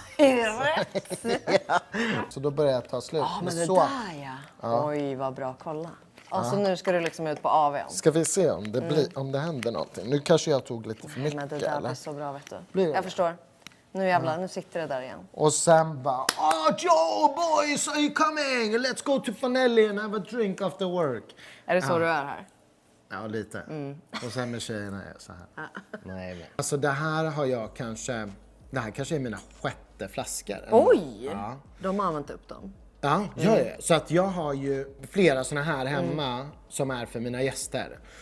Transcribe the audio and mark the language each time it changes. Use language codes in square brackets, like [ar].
[sv] Ja, är det rätt? Så då börjar jag ta slut. Ja, men det så där ja. Oj, vad bra. Kolla. Och så nu ska du liksom ut på AW:n. ska vi se om det, om det händer någonting. Nu kanske jag tog lite för mycket. Men det där eller? blir så bra, vet du. Blir det? Jag förstår. Nu jävlar, nu sitter det där igen. Och sen bara, [en] Joe boys, are you coming? Let's go to Fanelli and have a drink after work. [sv] Är det så du är här? Ja, lite. Och sen med tjejerna är jag så här. Nej, men. Alltså det här har jag kanske, det här kanske är mina 6:e flaskor. Oj! Ja. De har använt upp dem. Ja, så att jag har ju flera såna här hemma som är för mina gäster.